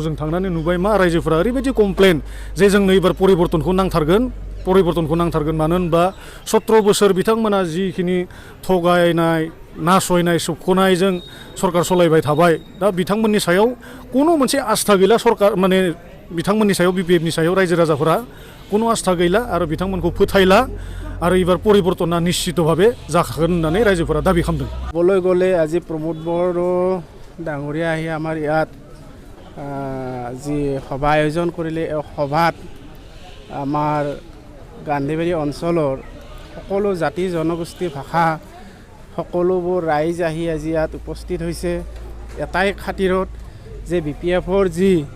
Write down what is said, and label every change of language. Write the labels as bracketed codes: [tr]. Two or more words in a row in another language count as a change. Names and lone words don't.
[brx] जों थांनानै नुबाय मा रायजोफोरा ओरैबायदि कमप्लेन जे जोंनो एबार परिबर्तनखौ नांथारगोन मानो होनबा 17 बोसोर बिथांमोना जिखिनि थगायनाय नासयनाय सोबख'नायजों सरकार सलायबाय थाबाय दा बिथांमोननि सायाव कोनो मोनसे आस्था गैला सरकार माने बिथांमोननि सायाव बिपिएफनि सायाव रायजो राजाफोरा कोनो आस्था गैला आरो बिथांमोनखौ फोथायला आरो एबार परिबर्तना निश्चितभावे जाखागोन होननानै रायजोफोरा दाबि खालामदों [as] ক'বলৈ গ'লে আজি প্ৰমোদ বড়ো ডাঙৰীয়া আহি আমাৰ ইয়াত যি সভা আয়োজন কৰিলে এই সভাত আমাৰ গান্ধীবাৰী অঞ্চলৰ সকলো জাতি জনগোষ্ঠী ভাষা সকলোবোৰ ৰাইজ আহি আজি ইয়াত উপস্থিত হৈছে এটাই খাতিৰত যে বিপিএফৰ যি